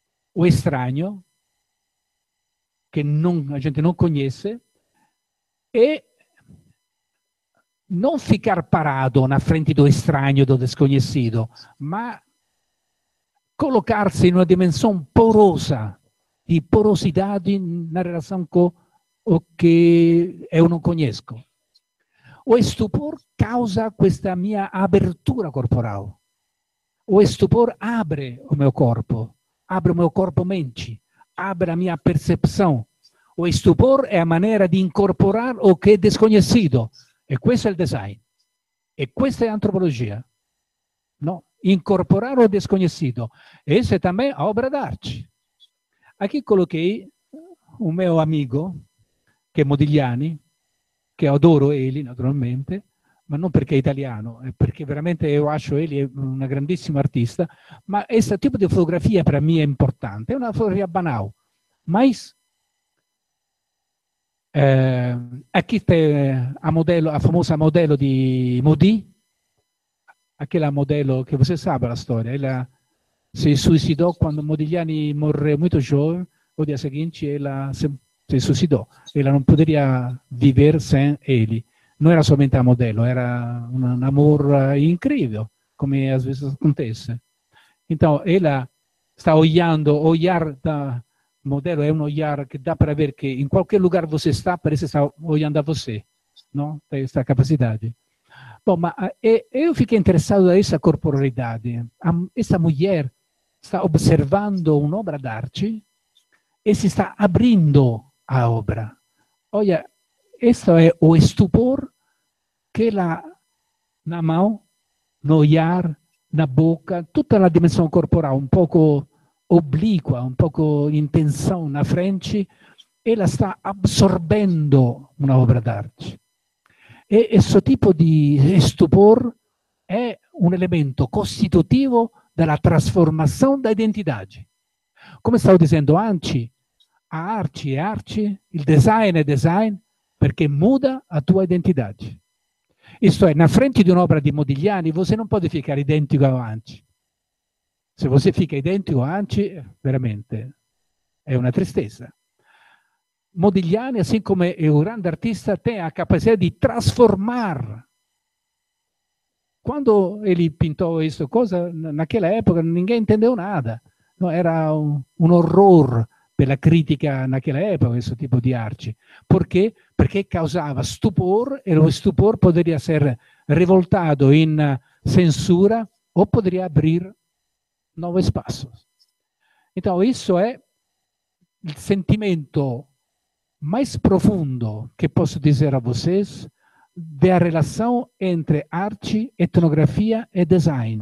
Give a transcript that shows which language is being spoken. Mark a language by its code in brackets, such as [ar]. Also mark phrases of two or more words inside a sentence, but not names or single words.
[pt] o estranho, che a gente não conhece, e não ficar parado na frente do estranho, do desconhecido, mas colocar-se em uma dimensão porosa, de porosidade na relação com o que eu não conheço. O estupor causa [it] questa mia [pt] abertura corporal. O estupor abre o meu corpo mente, abre a minha percepção. O estupor é a maneira de incorporar o que é desconhecido. [it] E questo è il design. E questa è antropologia. No? [pt] Incorporar o desconhecido. Essa é também a obra d'arte. Aqui coloquei [it] un mio amico, che è Modigliani, che adoro ele, naturalmente, ma non perché è italiano, è perché veramente io [pt] acho ele [it] una grandissima artista, ma questo tipo di fotografia per me è importante, è una fotografia banale, [pt] mas aqui tem a famosa modelo di Modi, aquela modelo che você sabe [it] la storia, [pt] ela [it] si suicidò [pt] quando Modigliani morreu muito jovem, o dia seguinte ela se suicidò, ela non poderia viver sem ele. Não era somente a modelo, era um amor incrível, como às vezes acontece. Então, ela está olhando, o olhar da modelo é um olhar que dá para ver que em qualquer lugar você está, parece estar olhando a você, não? Tem essa capacidade. Bom, mas eu fiquei interessado nessa corporalidade. Essa mulher está observando [it] un'opera d'arte [pt] e [it] si sta [pt] abrindo a obra. Olha, [it] questo è [pt] o estupor che na mão, no olhar, na boca, [it] tutta la dimensione corporale, un poco obliqua, un poco in [pt] tensão na frente, ela [it] sta absorbendo una opera d'arte. E questo tipo di estupor è un elemento costitutivo della trasformazione [pt] da identidade. [it] Come stavo dicendo antes, [pt] a arte [it] è arte, il design è design, perché [pt] muda a tua identidade. [it] Isto è, [pt] na frente [it] di un'opera di Modigliani, você non può [pt] ficar identico a antes. Se você fica identico a antes, [it] veramente è una tristezza. Modigliani, assim come è un grande artista, [pt] tem a [it] capacità di trasformar. [pt] Quando ele pintou [it] questa cosa, [pt] naquela época ninguém entendeu nada. No, [it] era un orror per la critica [pt] naquela época, [it] questo tipo di arte. Perché? Perché causava stupor e lo stupor poderia essere rivoltato in censura o [pt] poderia abrir [it] nuovi spazi. [pt] Então, isso é [it] il sentimento [pt] mais profundo que posso dizer a vocês da relação entre arte, etnografia e design.